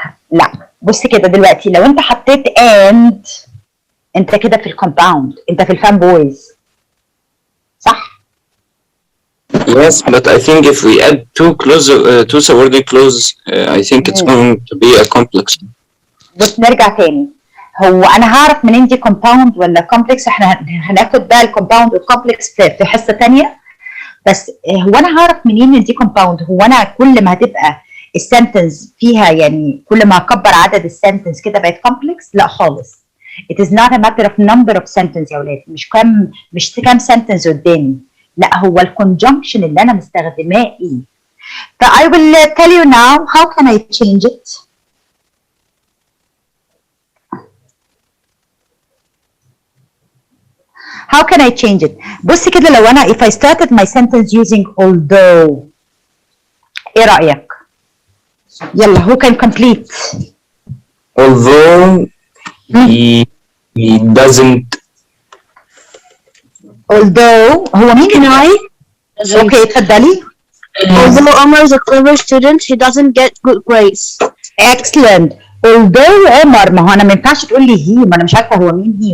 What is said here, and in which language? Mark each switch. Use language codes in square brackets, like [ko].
[ar] لا بص كده دلوقتي، لو انت حطيت and انت كده في الكومباوند، انت في الفان بويز، صح؟ [en] Yes, but I think if we add two subordinate clauses, I think it's going to be a complex. [ar] بص نرجع تاني، هو انا هعرف منين دي كومباوند ولا كومبلكس؟ احنا هناخد بقى الكومباوند والكومبلكس في حصه تانيه. بس هو انا هعرف منين ان دي كومباوند؟ هو انا كل ما هتبقى السنتنس فيها، يعني كل ما اكبر عدد السنتنس كده بقت كومبلكس؟ لا خالص. [en] It is not a matter of number of sentence [ar] يا ولاد، مش كام سنتنس قدامي، لا هو الكونجنكشن اللي انا مستخدماه ايه. [en] ف I will tell you now how can I change it. How can I change it? [ar] بص كده، لو انا [en] if I started my sentence using although، [ar] ايه رأيك؟ يلا [en] who can complete؟ Although he doesn't. [ar] Although هو مين؟ [en] Can I? [ar] اوكي اتفضلي. [en] Although Omar is a clever student, he doesn't get good grades. Excellent. [ar] Although عمر، ما هو انا ما ينفعش تقول لي هي، ما انا مش عارفه هو مين هي.